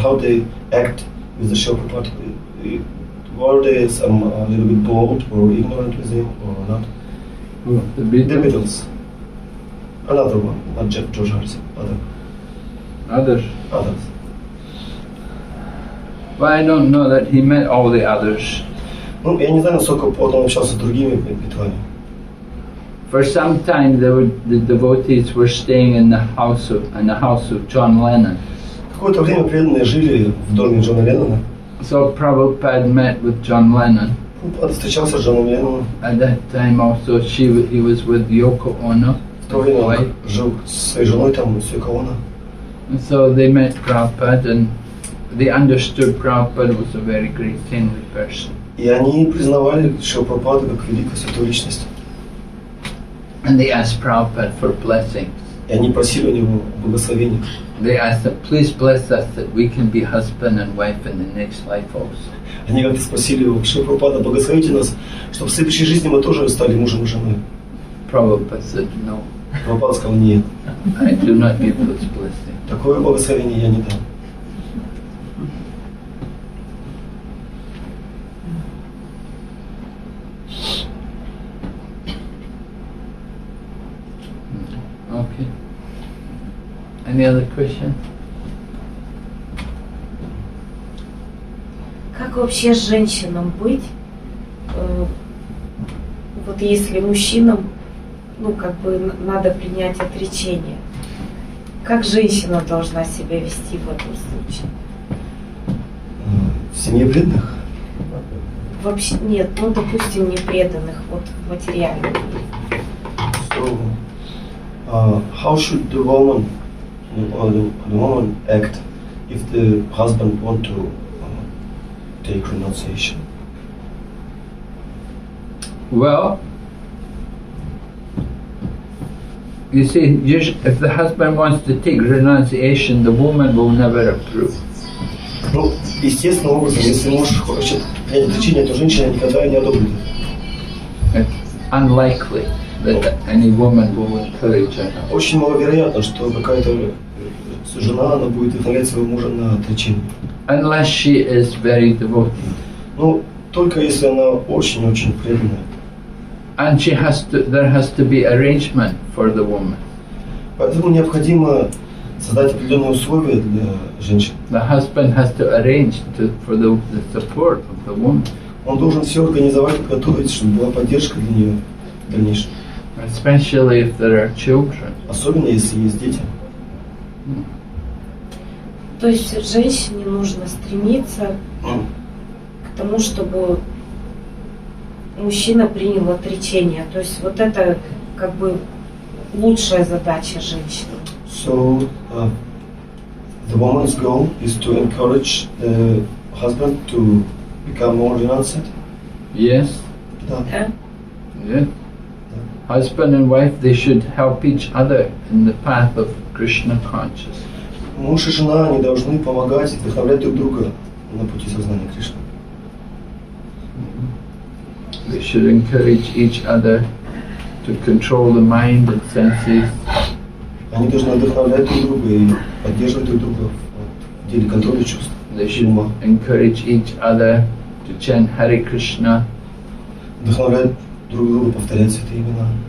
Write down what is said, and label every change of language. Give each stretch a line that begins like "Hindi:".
English: How they act with the Srila Prabhupada? Were they a little bit bold or ignorant with him or not? The The Beatles. Beatles. Another one, not George Harrison. Others. Others. Well, I don't know that he met all the others.
Russian: Ну, я не знаю, насколько он общался с другими битлами.
English: For some time, the devotees were staying in the house of John Lennon.
Russian: Какое-то время преданные жили в доме Джона Леннона.
English: So Prabhupada met with John Lennon.
Russian: Прабхупада встречался с Джоном Ленноном.
English: At that time, also he was with Yoko Ono.
Russian: В то время он жил со своей женой там, с Йоко Оно.
English: And so they met Prabhupada, and they understood Prabhupada was a very great kingly person.
Russian: И они признавали Шрила Прабхупаду как великую святую личность.
English: And they asked Prabhupada for blessings.
Russian: И они просили у него благословения.
English: They asked him, please bless us that we can be husband and wife in the next life also.
Russian: Они как-то спросили его, Шрила Прабхупада, благословите нас, чтобы в следующей жизни мы тоже стали мужем и женой.
English: Prabhupada said, no,
Russian: Прабхупада сказал, нет,
English: I do not give those blessings.
Russian: такое благословение я не дам.
English: Okay. Any other question?
Russian: Как вообще с женщинам быть? Вот если мужчинам, надо принять отречение. Как женщина должна себя вести в этом случае? В семье преданных? вообще нет, ну, допустим, не преданных вот в материальном мире.
English: So, how should the woman or the woman act if the husband want to take renunciation? Well, you see, if the husband wants to take renunciation, the woman will never approve.
Russian: Ну, естественным образом, если муж хочет принять отречение, то женщина никогда не одобрит.
English: It's unlikely that any woman will encourage her.
Russian: Очень маловероятно, что какая-то жена, она будет вдохновлять своего мужа на отречение.
English: Unless she is very devoted.
Russian: Ну, только если она очень-очень преданная.
English: And there has to be arrangement for the woman.
Russian: Поэтому необходимо создать определенные условия для женщин.
English: The husband has to arrange for the support of the woman.
Russian: Он должен все организовать, подготовить, чтобы была поддержка для нее в дальнейшем.
English: Especially if there are children.
Russian: Особенно если есть дети. То есть женщине нужно стремиться к тому, чтобы мужчина принял отречение. То есть вот это как бы лучшая задача женщины.
English: So, the woman's goal is to encourage the husband to become more renunciant. Yes.
Russian: Да. Да?
English: Yes. Husband and wife, they should help each other in the path of Krishna consciousness.
Russian: Муж и жена, они должны помогать и вдохновлять друг друга на пути сознания Кришны.
English: They should encourage each other to control the mind and senses.
Russian: Они должны вдохновлять друг друга и поддерживать друг друга в деле контроля чувств.
English: They should encourage each other to chant Hare Krishna.
Russian: Вдохновлять друг друга повторять святые имена.